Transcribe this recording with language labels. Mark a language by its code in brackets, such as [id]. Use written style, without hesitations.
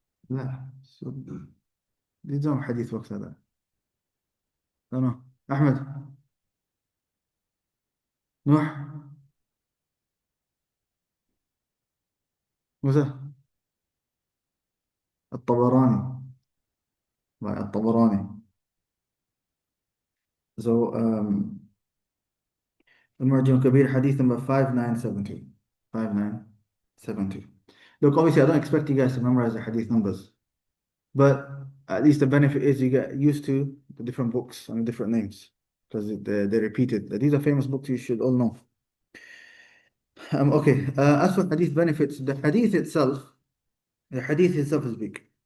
[ar] لا دي نظام حديث وقت هذا. تمام. أحمد. نوح. موسى. الطبراني. [en] By الطبراني. So المعجم الكبير حديث number 5970. 5970. Look, obviously I don't expect you guys to memorize the hadith numbers, but at least the benefit is you get used to the different books and the different names because they're repeated. These are famous books you should all know. Okay, as for hadith benefits, the hadith itself is big.